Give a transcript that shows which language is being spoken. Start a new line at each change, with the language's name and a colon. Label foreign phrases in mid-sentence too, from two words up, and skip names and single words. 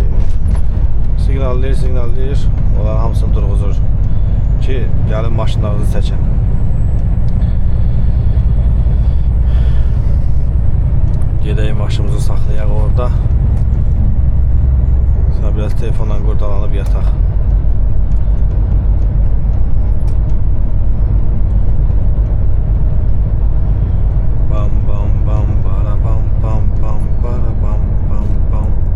Azerbaijani: Signallayır. Onlar hamısını durğuzur. Ki gəlin maşınlarınızı çəkin. Gedəyim maşınımızı saxlayaq orada. Sonra biraz telefonla qurdalanıb yataq. Bam bam bam bara bam bam bam bara bam bam bam.